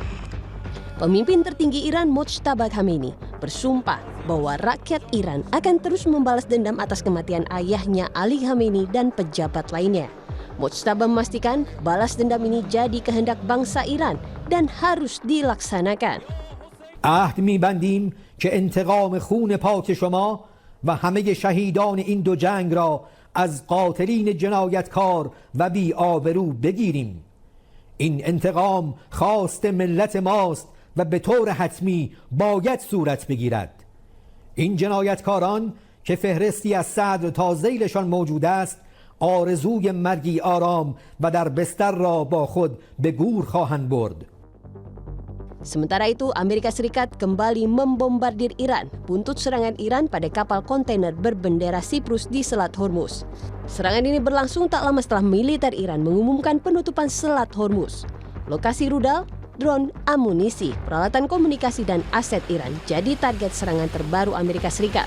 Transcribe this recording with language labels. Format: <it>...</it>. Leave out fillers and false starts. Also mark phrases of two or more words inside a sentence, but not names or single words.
<id>Pemimpin tertinggi Iran Mojtaba Khamenei bersumpah bahwa rakyat Iran akan terus membalas dendam atas kematian ayahnya Ali Khamenei dan pejabat lainnya. Mojtaba memastikan balas dendam ini jadi kehendak bangsa Iran dan harus dilaksanakan.</id> <fa>عهد می‌بندیم که انتقام خون پاک شما و همه شهیدان این دو جنگ را از قاتلین جنایتکار و بی‌آبرو بگیریم. این انتقام خواست ملت ماست و به طور حتمی باید صورت بگیرد. این جنایتکاران که فهرستی از صدر تا ذیلشان موجود است، آرزوی مرگی آرام و در بستر را با خود به گور خواهند برد.</fa> <id>Sementara itu, Amerika Serikat kembali membombardir Iran buntut serangan Iran pada kapal kontainer berbendera Siprus di Selat Hormuz. Serangan ini berlangsung tak lama setelah militer Iran mengumumkan penutupan Selat Hormuz. Lokasi rudal, drone, amunisi, peralatan komunikasi, dan aset Iran jadi target serangan terbaru Amerika Serikat.</id>